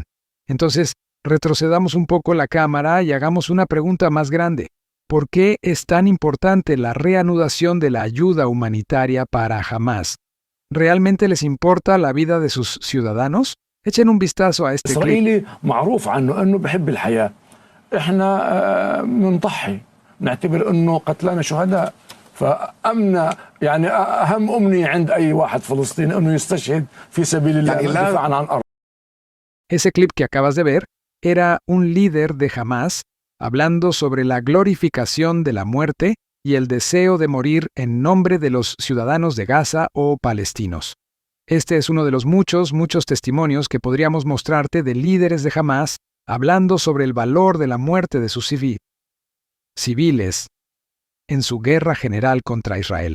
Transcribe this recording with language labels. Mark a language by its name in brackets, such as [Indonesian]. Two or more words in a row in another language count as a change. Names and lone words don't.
[Spanish] Entonces, retrocedamos un poco la cámara y hagamos una pregunta más grande. ¿Por qué es tan importante la reanudación de la ayuda humanitaria para Hamás? ¿Realmente les importa la vida de sus ciudadanos? Echen un vistazo a este clip. [Arabic] إسرائيلي معروف عنه أنه بحب الحياة. إحنا بنضحي، نعتبر أنه قتلانا شهداء، فأمنا يعني أهم أمنية عند أي واحد فلسطيني أنه يستشهد في سبيل الله دفاعا عن أرض. [Spanish] Ese clip que acabas de ver era un líder de Hamás hablando sobre la glorificación de la muerte y el deseo de morir en nombre de los ciudadanos de Gaza o palestinos. Este es uno de los muchos testimonios que podríamos mostrarte de líderes de Hamás hablando sobre el valor de la muerte de sus civiles en su guerra general contra Israel.